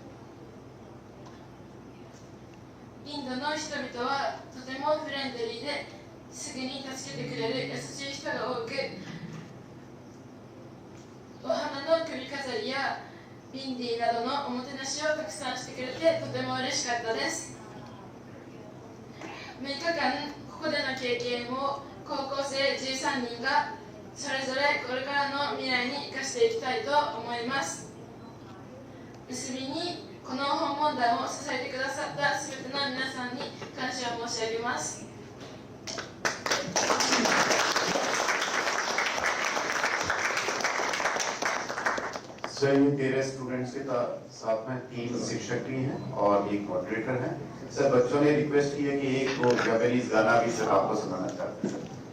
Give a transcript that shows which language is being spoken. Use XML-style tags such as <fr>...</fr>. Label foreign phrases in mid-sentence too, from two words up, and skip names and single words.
<ja>インドの人々はとてもフレンドリーですぐに助けてくれる優しい人が多く、お花の首飾りやビンディなどのおもてなしをたくさんしてくれてとても嬉しかったです。6日間ここでの経験を高校生13人がそれぞれこれからの未来に生かしていきたいと思います。結びにこの訪問団を支えてくださったすべての皆さんに感謝を申し上げます。</ja> <hi>सर ये 13 स्टूडेंट्स के साथ में 3 शिक्षक भी हैं और एक मॉडरेटर हैं। सर बच्चों ने रिक्वेस्ट की है कि एक वो जापानीज गाना भी सर आपको सुनाना चाहते हैं।</hi>